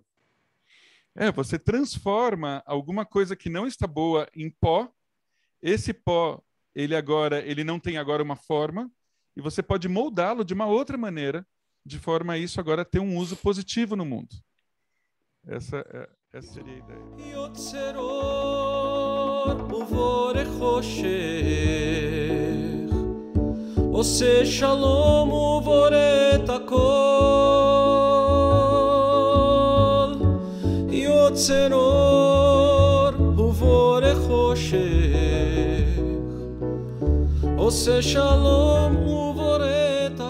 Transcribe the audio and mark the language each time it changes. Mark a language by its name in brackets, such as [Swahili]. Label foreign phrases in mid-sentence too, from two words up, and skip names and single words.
[Portuguese] Você transforma alguma coisa que não está boa em pó. Esse pó, ele não tem agora uma forma, e você pode moldá-lo de uma outra maneira, de forma a isso agora ter um uso positivo no mundo. Essa seria a ideia. [Hebrew] עושה שלום ובורא את הכל, יוצר אור ובורא חושך, עושה שלום ובורא